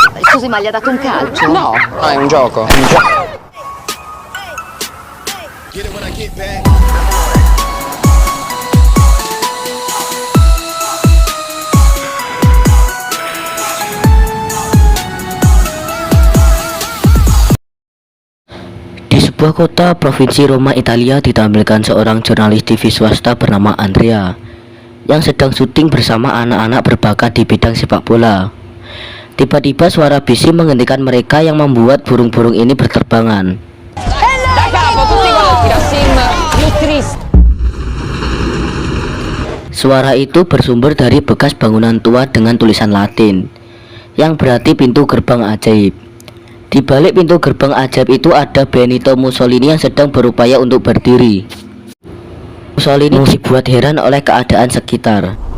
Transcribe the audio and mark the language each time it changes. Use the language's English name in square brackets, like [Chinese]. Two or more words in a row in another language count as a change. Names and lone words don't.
[Italian] Scusi, ma gli ha dato un calcio? No, è un gioco. [English] Get it when I get back. [Indonesian] Di sebuah kota provinsi Roma, Italia, ditampilkan seorang jurnalis TV swasta bernama Andrea yang sedang syuting bersama anak-anak berbakat di bidang sepak bola. Tiba-tiba suara bisi menghentikan mereka yang membuat burung-burung ini berterbangan. [Italian] Da capo, tutti quanti, Rassim, Jutris. [Indonesian] Suara itu bersumber dari bekas bangunan tua dengan tulisan Latin yang berarti pintu gerbang ajaib. Di balik pintu gerbang ajaib itu ada Benito Mussolini yang sedang berupaya untuk berdiri. Mussolini dibuat heran oleh keadaan sekitar.